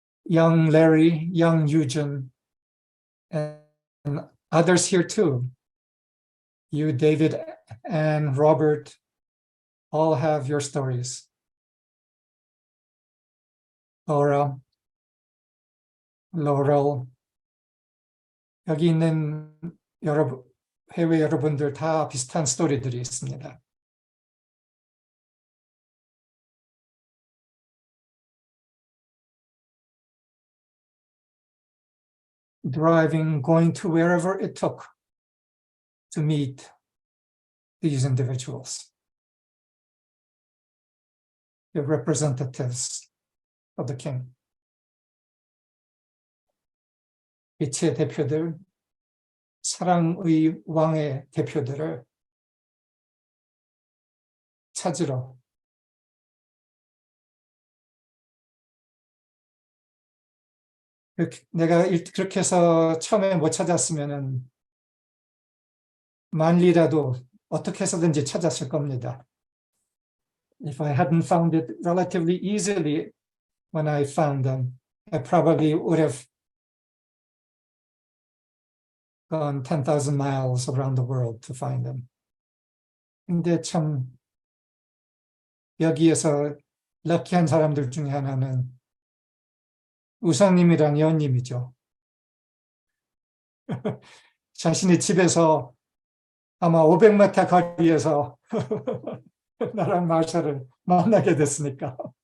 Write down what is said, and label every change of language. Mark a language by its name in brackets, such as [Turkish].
[English] Young Larry, young Eugene, and others here too. You, David, and Robert, all have your stories. [Korean] Laura, Laurel, 여기 있는 해외 여러분들 다 비슷한 스토리들이 있습니다. [English] Driving, going to wherever it took to meet these individuals, the representatives of the king. [Korean] 빛의 대표들, 사랑의 왕의 대표들을 찾으러 내가 그렇게 해서 처음에 못 찾았으면은 만리라도 어떻게 해서든지 찾았을 겁니다. [English] If I hadn't found it relatively easily when I found them, I probably would have gone 10,000 miles around the world to find them. [Korean] 근데 참 여기에서 럭키한 사람들 중에 하나는 우성님이랑 여원님이죠. 자신의 집에서 아마 500m 거리에서 나랑 마샤를 만나게 됐으니까.